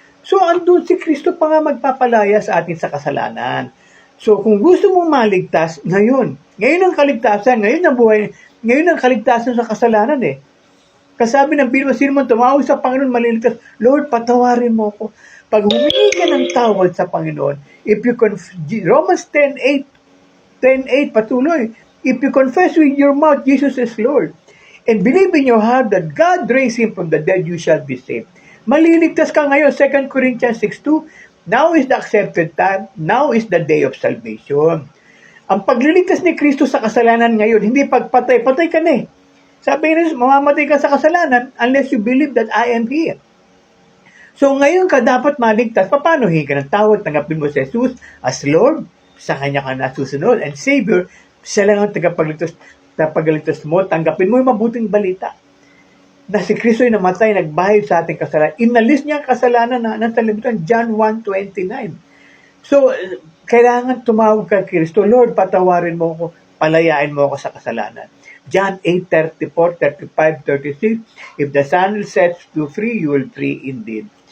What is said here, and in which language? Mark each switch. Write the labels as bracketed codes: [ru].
[tl] So, andun si Kristo pa nga magpapalaya sa atin sa kasalanan. So, kung gusto mong maligtas, ngayon ang kaligtasan, ngayon ang kaligtasan sa kasalanan Kasabi ng Biblia, sino man tumawag sa Panginoon maliligtas, Lord, patawarin mo ako. Pag humingi ka ng tawad sa Panginoon, Romans 10:8, patuloy, [en] if you confess with your mouth, Jesus is Lord, and believe in your heart that God raised Him from the dead, you shall be saved. [tl] Maliligtas ka ngayon, [en] 2 Corinthians 6:2, now is the accepted time, now is the day of salvation. [tl] Ang pagliligtas ni Kristo sa kasalanan ngayon, hindi pagpatay ka na Sabi niya, mamamatay ka sa kasalanan [en] unless you believe that I am He. [tl] So ngayon ka dapat maligtas. Paano hingi ka ng tawad? Tanggapin mo si Jesus as Lord, sa Kanya ka nasusunod, and Savior, siya lang ang tagapagligtas mo. Tanggapin mo yung mabuting balita. na si Kristo ay namatay, nagbayad sa ating kasalanan. Inalis niya ang kasalanan na nasa libutan, John 1:29. So, kailangan tumawag kay Kristo, Lord, patawarin mo ako, palayain mo ako sa kasalanan. [en] John 8:34, 35, 36, if the Son sets you free, you will free indeed.